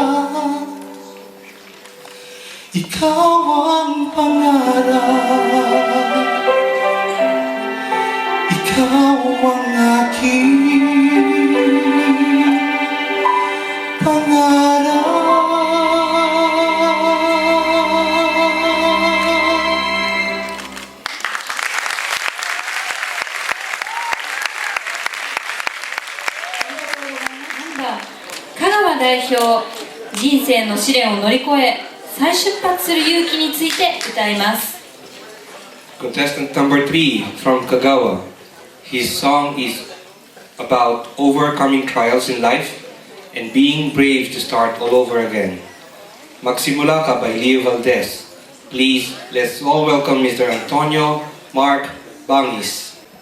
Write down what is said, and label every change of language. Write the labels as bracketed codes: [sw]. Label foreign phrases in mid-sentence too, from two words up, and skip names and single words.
[tl] Ikaw ang pangarap, ikaw ang aking pangarap. [ja] 香川代表、人生の試練を乗り越え再出発する勇気について歌います。 [en] Contestant number 3 from Kagawa. His song is about overcoming trials in life and being brave to start all over again. Magsimula Ka by Leo Valdez. Please, let's all welcome Mr. Antonio Mark Bangis.